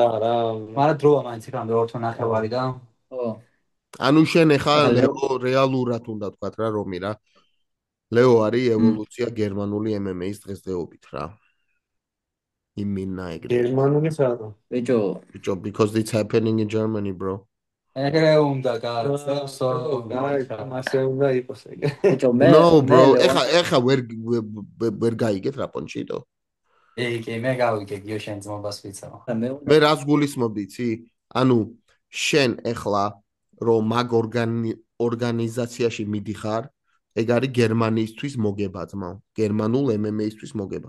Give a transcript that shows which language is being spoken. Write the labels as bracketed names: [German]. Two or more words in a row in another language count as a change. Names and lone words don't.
[Georgian] მაგრამ დროა მაინც იქამდე 2.5 და ხო ანუ შენ ახლა ლეო რეალურად უნდა თქვა რა რომი რა ლეო არის ევოლუცია გერმანული MMA-ის დღესდღეობით რა იმინა ეგრე გერმანული საერთოდ [English] ბიჭო because it's happening in Germany bro [Georgian] ეგრე უნდა გაცნობს მასე უნდა იყოს ეგრე ბიჭო მე [English] no bro [Georgian] ეხა ვერ გაიგეთ რა პონჩიტო მე გავიგე გიოშენ ძმობას ვიცავ მე რას გულისხმობდი იცი ანუ შენ ეხლა რომ მაგ ორგანიზაციაში მიდიხარ ეგ არის გერმანიისთვის მოგება ძმაო გერმანულ MMA-ისთვის მოგება